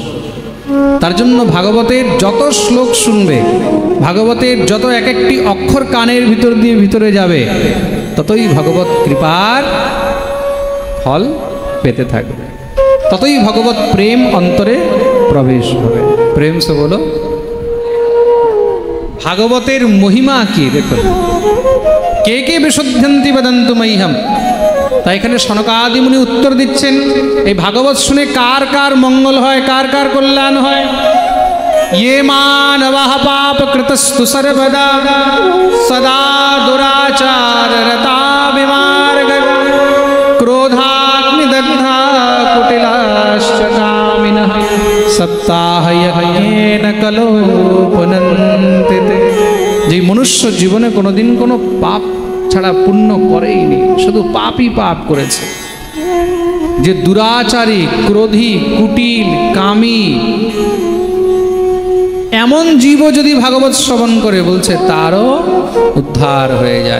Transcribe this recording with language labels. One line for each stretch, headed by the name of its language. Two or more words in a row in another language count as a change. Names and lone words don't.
Bangla: তার জন্য ভাগবতের যত শ্লোক শুনবে, ভাগবতের যত এক একটি অক্ষর কানের ভিতর দিয়ে ভিতরে যাবে, ততই ভগবত কৃপার ফল পেতে থাকবে, ততই ভগবত প্রেম অন্তরে প্রবেশ হবে।
Hindi: प्रेम से बोलो।
Bangla: ভাগবতের মহিমা কি দেখুন।
Sanskrit: কে কে বিশুদ্ধন্তি বদন্তু মহ্যম।
Bangla: তাই এখানে সনকাদি মুনি উত্তর দিচ্ছেন, এই ভাগবত শুনে কার কার মঙ্গল হয়, কার কার কল্যাণ হয়।
Sanskrit: ये मानवः पापकृतस्तु सर्वदा सदा दुराचाररता विमार्गः क्रोधाग्निदग्धा कुटिलाश्च कामिनः सप्ताहयज्ञेन कलो पुनन्ति ते।
Bangla: যে মনুষ্য জীবনে কোনোদিন কোনো পাপ ছাড়া পুণ্য করেইনি, শুধু পাপই পাপ করেছে, যে দুরাচারী, ক্রোধী, কুটিল, কামী, এমন জীবও যদি ভাগবত শ্রবণ করে, বলছে তারও উদ্ধার হয়ে যায়।